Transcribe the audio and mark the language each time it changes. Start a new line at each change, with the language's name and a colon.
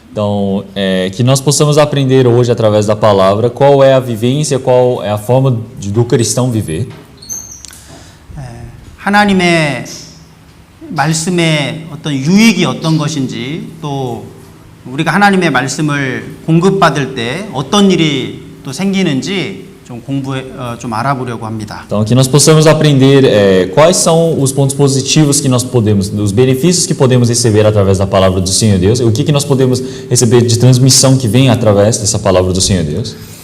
Portuguese: Então, que nós possamos aprender hoje através da palavra qual é a vivência, qual é a forma do cristão viver.
Korean: 하나님의 말씀의 어떤 유익이 어떤 것인지 또 우리가 하나님의 말씀을 공급받을 때 어떤 일이 또 생기는지 좀 알아보려고 합니다.
Portuguese: Então, que nós possamos aprender quais são os pontos positivos que nós podemos, os benefícios que podemos receber através da palavra do Senhor Deus, e o que nós podemos receber de transmissão que vem através dessa palavra do Senhor Deus.